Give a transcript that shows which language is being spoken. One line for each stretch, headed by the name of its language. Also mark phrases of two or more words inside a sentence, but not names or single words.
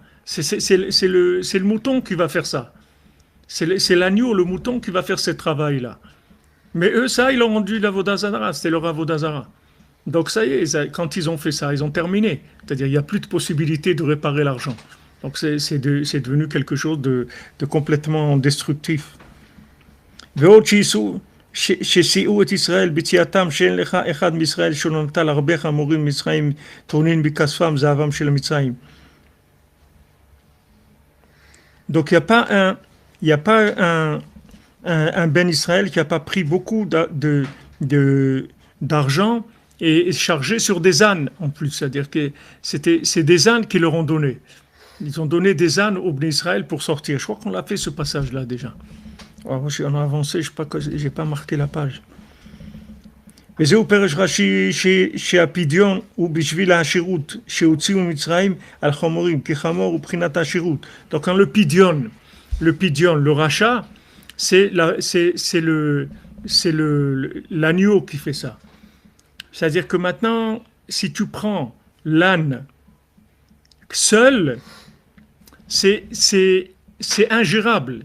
French: C'est le mouton qui va faire ça. C'est l'agneau, le mouton qui va faire ce travail-là. Mais eux, ça, ils l'ont rendu l'Avodazara, c'était leur Avodazara. Donc ça y est, quand ils ont fait ça, ils ont terminé. C'est-à-dire il n'y a plus de possibilité de réparer l'argent. Donc c'est devenu quelque chose de complètement destructif.
Hebrew: שסייעו את ישראל ביציאתם שאין לך אחד מישראל שלא נטל הרבה חמורים מצרים טעונים בכספם זהבם של המצרים.
French: Donc il n'y a pas un
Hebrew: בן ישראל
French: qui n'a pas pris beaucoup d'argent et chargé sur des ânes en plus. C'est-à-dire que c'est des ânes qui leur ont donné. Ils ont donné des ânes au
Hebrew: בן ישראל
French: pour sortir. Je crois qu'on l'a fait ce passage-là déjà. Alors, on a avancé, je n'ai pas marqué la page.
Hebrew: וזהו פרש רש"י שהפדיון הוא בשביל השירות שהוציאו מצרים על חמורים, כי חמור הוא בחינת השירות.
French: Donc quand le pidion, le rachat, c'est l'agneau qui fait ça. C'est-à-dire que maintenant, si tu prends l'âne seul, c'est ingérable.